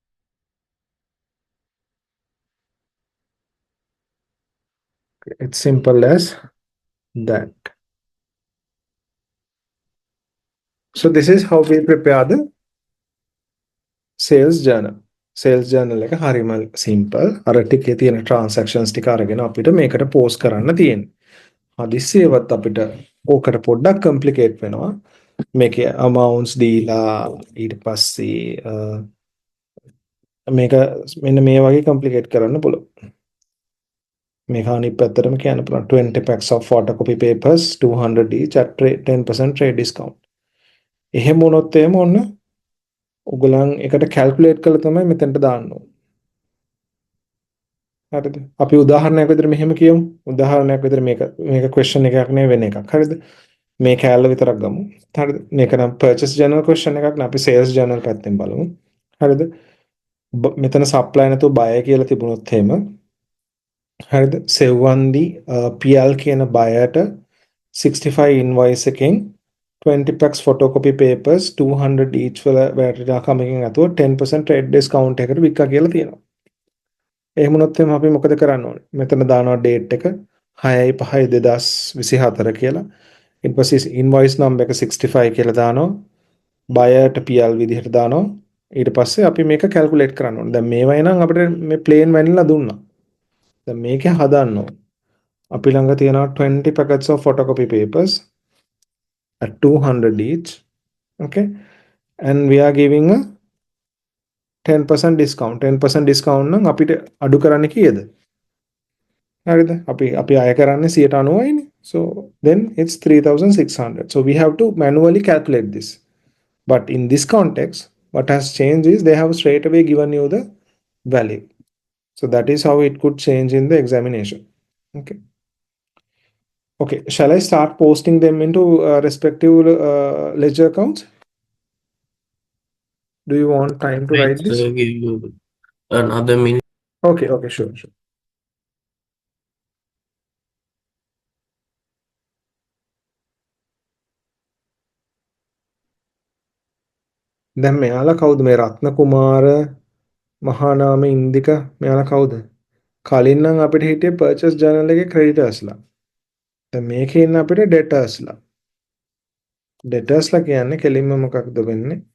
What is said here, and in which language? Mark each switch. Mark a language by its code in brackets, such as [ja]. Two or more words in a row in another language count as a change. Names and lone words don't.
[en] It's simple as that. So this is how we prepare the sales journal. Sales journal [si] එක හරිම simple. අර ටිකේ තියෙන transactions ටික අරගෙන අපිට මේකට post කරන්න තියෙන්නේ. හදිස්සියවත් අපිට ඕකට පොඩ්ඩක් complicate වෙනවා. මේකේ amounts දීලා ඊට පස්සේ මේක මෙන්න මේ වගේ complicate කරන්න පුළුවන්. මේක අනිත් පැත්තටම කියන්න පුළුවන් [en] 20 packs of photocopy papers 200 each at 10% trade discount. [si] එහෙම වුණොත් එහෙම ඔන්න ඔයගලන් එකට calculate කරලා තමයි මෙතනට දාන්න ඕනේ. හරිද? අපි උදාහරණයක් විදිහට මෙහෙම කියමු. උදාහරණයක් විදිහට මේක question එකක් නෙවෙයි වෙන එකක්. හරිද? මේ කෑල්ල විතරක් ගමු. හරිද? මේක නම් [en] purchase journal question [si] එකක් නේ. අපි [en] sales journal [si] පැත්තෙන් බලමු. හරිද? මෙතන supply නැතුව buy කියලා තිබුණොත් එහෙම හරිද? සෙව්වන්දි PL කියන buyer-ට 65 invoice එකෙන් [en] 20 packs photocopy papers 200 each [si] වල වැටලා කමකින් නැතුව 10% [en] trade discount [si] එකකට වික්කා කියලා තියෙනවා. එහෙම වුණොත් එහෙනම් අපි මොකද කරන්න ඕනේ? මෙතන දානවා date එක 6/5/2024 කියලා. ඊට පස්සේ invoice number එක 65 කියලා දානවා. buyer-ට PL විදිහට දානවා. ඊට පස්සේ අපි මේක calculate කරන්න ඕනේ. දැන් මේවා එනං අපිට මේ [en] plain vanilla [si] දුන්නා. දැන් මේක හදන්න ඕනේ. අපි ළඟ තියෙනවා [en] 20 packets of photocopy papers at 200 each. Okay. And we are giving a 10% discount. [si] 10% discount නම් අපිට අඩු කරන්න කීයද? හරිද? අපි අය කරන්නේ 90%යිනේ. [en] So then it's 3600. So we have to manually calculate this. But in this context, what has changed is they have straight away given you the value. So that is how it could change in the examination. Okay. Okay. Shall I start posting them into respective ledger accounts? Do you want time to write this? Give you another minute. Okay, okay, sure, sure. [si] දැන් මෙයාලා කවුද මේ රත්න කුමාර මහානාම ඉන්දික මෙයාලා කවුද? කලින් නම් අපිට හිටියේ [en] purchase journal [si] එකේ creditorsලා. දැන් මේකේ ඉන්න අපිට debtorsලා. debtorsලා කියන්නේ කෙලින්ම මොකක්ද වෙන්නේ?